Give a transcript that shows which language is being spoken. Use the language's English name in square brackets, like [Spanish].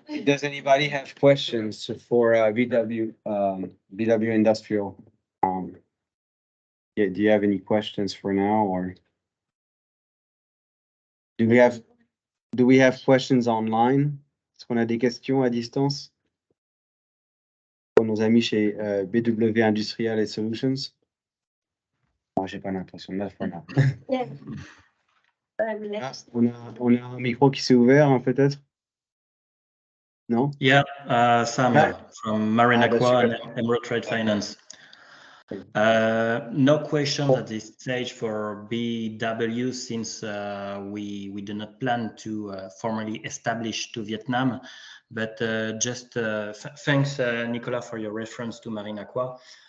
[English] Does anybody have questions for BW Industrial? Do you have any questions for now, or do we have questions online? [French] Est-ce qu'on a des questions à distance pour nos amis chez BW Industrial and Solutions? Moi, j'ai pas l'impression. [English] Not for now. Yeah. [French] On a un micro qui s'est ouvert, hein, peut-être? Non? [English] Yeah, Samuel from Marine Aqua and Emerald Trade Finance. No questions at this stage for BW since we do not plan to formally establish to Vietnam, but just thanks, Nicolas, for your reference to Marine Aqua.